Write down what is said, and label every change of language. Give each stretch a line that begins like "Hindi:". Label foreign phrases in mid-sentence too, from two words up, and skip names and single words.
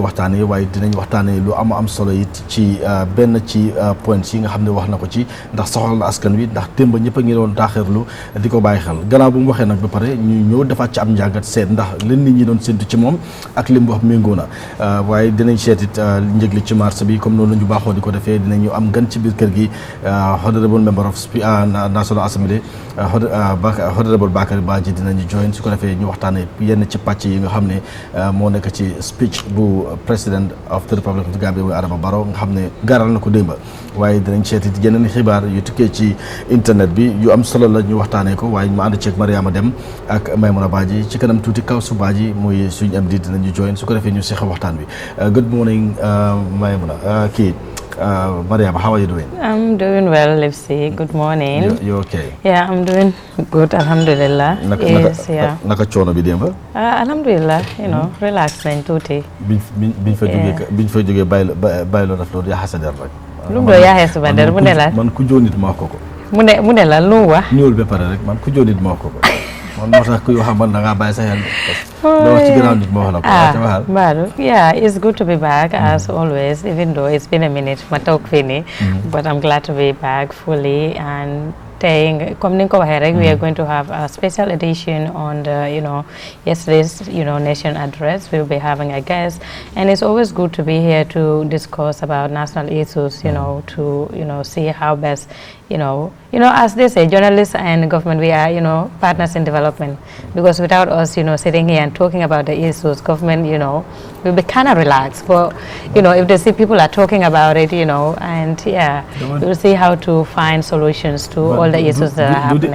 Wolof: waxtaanee waaye dinañ waxtaanee lu am solo it ci benn ci points yi nga xam ne wax na ko ci ndax soxal na askan wi ndax démb ñëpp a ngi doon taaxirlu di ko bàyyi xel gannaaw bu mu waxee nag ba pare ñu ñëw defaat ci am njàngat seet ndax leen nit ñi doon séntu ci moom ak li mu wax méngoo na waaye dinañ seet it njëg li ci marché bi comme noonu la ñu baaxoo di ko defee dinañu am gan ci biir kër gi
English: honorable member of National Assembly honorable
Wolof: Bakary Badji dinañu join su ko defee ñu waxtaanee yenn ci pàcc yi nga xam ne moo nekk ci speech bu
English: President of the Republic of the Gambia
Wolof: muy Adama Barrow nga xam ne gaaral na ko démba waaye dinañ seeti yeneen xibaar yu tukkee ci internet bi yu am solo la ñu waxtaanee ko waaye ma ànd ceeg Mariama Dem ak Maymuna Badji ci kanam tuuti Kawsu Badji muy suñu MD dinañu join su ko defee ñu seq waxtaan bi
English: good morning Maymuna Mariama, how are you doing? I'm doing well, Lipsy. Good morning. You okay? Yeah, I'm doing good, alhamdulillah.
Wolof: Naka coono bi démb? Alhamdulillah, relax nañ tuuti. biñ fa jógee bàyyi loo def loolu yaxasa der rek. Lu mu doon yaxee suba der mu ne la. man ku joo nit ma wax ko ko. mu ne la lu wax. ñëwul ba pare rek man ku joo nit ma wax ko ko. man moo tax ku yoo xam man da ngaa bàyyi sa xel loo wax ci gannaaw nit ma wax la ko. Badou,
English: yeah, it's good to be back as always, even though it's been a minute
Wolof: ma toog fii nii,
English: but I'm glad to be back fully and
Wolof: tey comme ni nga ko waxee rek
English: we are going to have a special edition on the yesterday's nation address. We'll be having a guest and it's always good to be here to discuss about national issues, to see how best as they say, journalists and government, we are partners in development, because without us sitting here and talking about the issues, government will be kind of relaxed, but if they see people are talking about it, and we'll see how to find solutions to all the issues that are happening.